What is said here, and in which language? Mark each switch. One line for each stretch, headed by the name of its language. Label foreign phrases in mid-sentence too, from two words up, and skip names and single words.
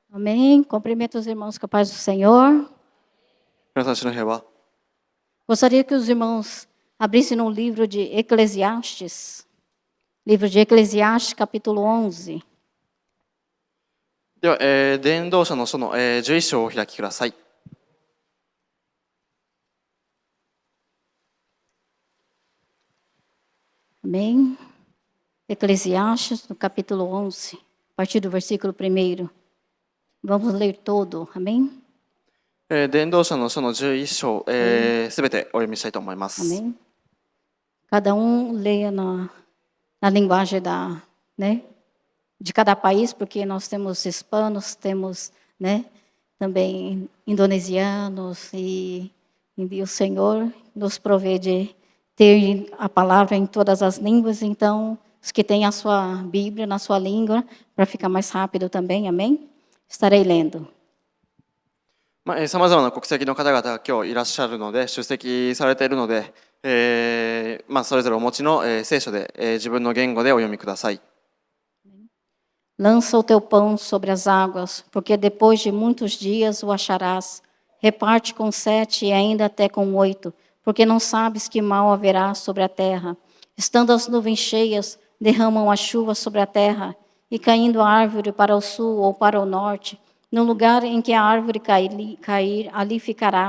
Portuguese: Amém. Cumprimento os irmãos com a paz do Senhor.
Japanese: 皆さん、主の平和。
Portuguese: Gostaria que os irmãos abrissem no livro de Eclesiastes. Livro de Eclesiastes, capítulo 11.
Japanese: では、伝道者の書の、11章をお開きください。
Portuguese: Amém. Eclesiastes, no capítulo 11, a partir do versículo 1. Vamos ler todo. Amém.
Japanese: 伝道者の書の11章、すべてお読みしたいと思います。
Portuguese: Amém. Cada leia na linguagem de cada país, porque nós temos hispanos, temos, também indonesianos, e o Senhor nos provê de ter a palavra em todas as línguas, então, os que têm a sua Bíblia na sua língua, para ficar mais rápido também, amém? Estarei lendo.
Japanese: さまざまな国籍の方々が今日いらっしゃるので、出席されているので、それぞれお持ちの、聖書で、自分の言語でお読みください。
Portuguese: Lança o teu pão sobre as águas, porque depois de muitos dias o acharás. Reparte com 7 e ainda até com 8, porque não sabes que mal haverá sobre a terra. Estando as nuvens cheias, derramam a chuva sobre a terra, e caindo a árvore para o sul ou para o norte, no lugar em que a árvore cair, ali ficará.